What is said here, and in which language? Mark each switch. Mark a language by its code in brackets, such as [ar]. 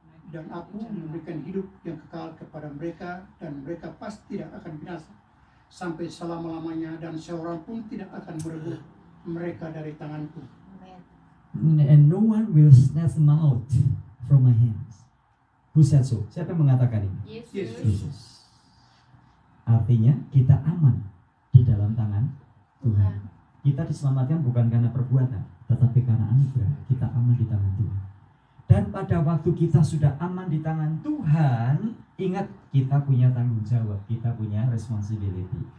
[id] Dan aku memberikan hidup yang kekal kepada mereka, dan mereka pasti tidak akan binasa sampai selama-lamanya, dan seorang pun tidak akan merebut mereka dari tanganku. [en] And no one will snatch them out from my hands. Who said so? [id] Siapa yang mengatakan ini? Yesus. Artinya kita aman di dalam tangan Tuhan. Kita diselamatkan bukan karena perbuatan, tetapi karena anugerah. Kita aman di tangan Tuhan. Dan pada waktu kita sudah aman di tangan Tuhan, ingat kita punya tanggung jawab, kita punya responsibility.